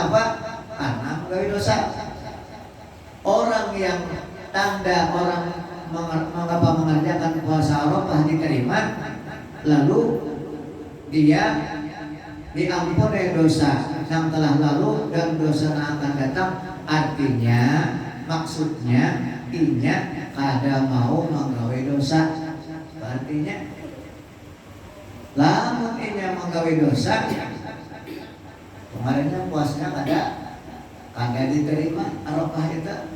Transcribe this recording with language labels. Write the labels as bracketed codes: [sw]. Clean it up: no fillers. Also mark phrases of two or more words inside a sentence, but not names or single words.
[bjn] Kenapa? karena menggawe dosa. [id] Orang yang tanda orang mengapa mengerjakan puasa Arafah diterima, lalu dia diampuni dosa yang telah lalu dan dosa yang akan datang. [bjn] Artinya, maksudnya inya kada mau menggawe dosa. Artinya lamun inya menggawe dosa, kemarinnya puasanya kada diterima Arafah itu.